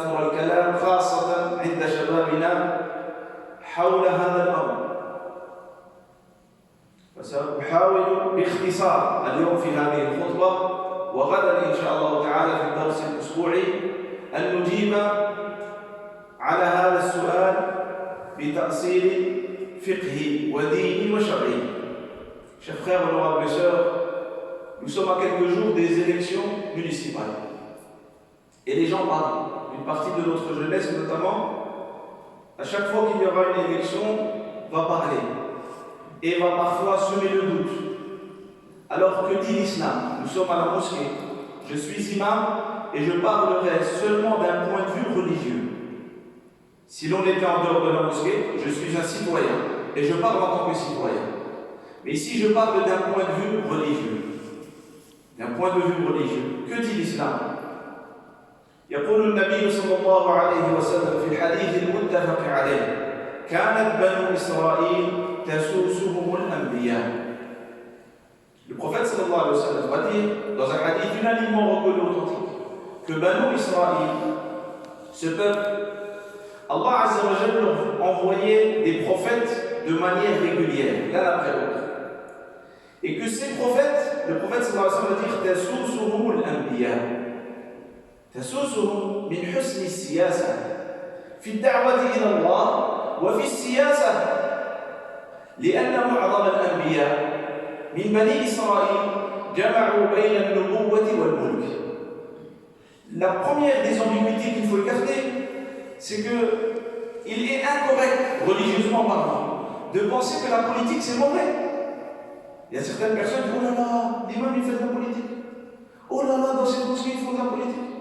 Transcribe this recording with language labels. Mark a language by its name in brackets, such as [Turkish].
[Arabic] الكلام خاصة عند شبابنا حول هذا الأمر، فسأحاول باختصار اليوم في هذه الخطبة وغدا إن شاء الله تعالى في الدرس الأسبوعي أن نجيب على هذا السؤال بتأصيل فقهي وديني وشرعي. [French] Chers frères, honorables sœurs, nous sommes à quelques jours des élections municipales. Et les gens parlent, une partie de notre jeunesse notamment, à chaque fois qu'il y aura une élection, va parler et va parfois semer le doute. Alors que dit l'islam? Nous sommes à la mosquée, je suis imam et je parlerai seulement d'un point de vue religieux. Si l'on était en dehors de la mosquée, je suis un citoyen et je parle en tant que citoyen. Mais ici je parle d'un point de vue religieux. D'un point de vue religieux. Que dit l'islam? [Arabic] يقول النبي صلى الله عليه وسلم في الحديث المتفق عليه: كانت بنو إسرائيل تسوسهم الأنبياء. [French] Le prophète sallallahu alayhi wa sallam va dire dans un hadith unanimement reconnu authentique que Banu Israël, ce peuple, Allah Azza wa Jalla leur envoyait des prophètes de manière régulière, l'un après l'autre. Et que ces prophètes, le prophète sallallahu alayhi wa sallam va dire [Arabic] تسوسهم الأنبياء. تسوسهم من حسن السياسة في الدعوة إلى الله وفي السياسة، لأن معظم الأنبياء من بني إسرائيل جمعوا بين النبوة والملك. [French] La première des ambiguïtés qu'il faut écarter, c'est qu'il est incorrect, religieusement parlant, de penser que la politique c'est mauvais. Il y a certaines personnes qui disent: oh là là, l'imam il fait de la politique. Oh là là, dans cette mosquée ils font de la politique.